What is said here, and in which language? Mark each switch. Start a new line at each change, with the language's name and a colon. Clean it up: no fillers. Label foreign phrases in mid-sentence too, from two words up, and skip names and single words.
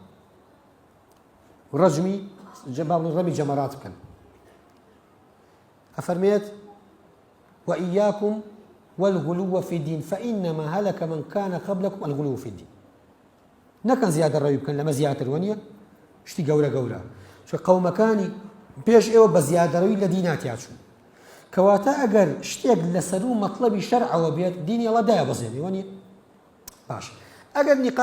Central Kurdish: ڕەجمی ڕەمی جەمەرات بکەن ئەفەرمێت
Arabic: وإياكم والغلو في الدين فإنما هلك من كان قبلكم الغلو في الدين
Central Kurdish: نەکەن زیادە ڕەوی بکەن لەمە زیاتر وەنیە شتی گەورە چون قەومەکانی پێش ئێوە بە زیادەڕەوی لە دیناتیا چوون کەواتە ئەگەر شتێک لەسەر و مەطلەبی شەرعەوە بێت دینی ئەڵڵا دایەبەزێنێ وەنیە باش ئەگەر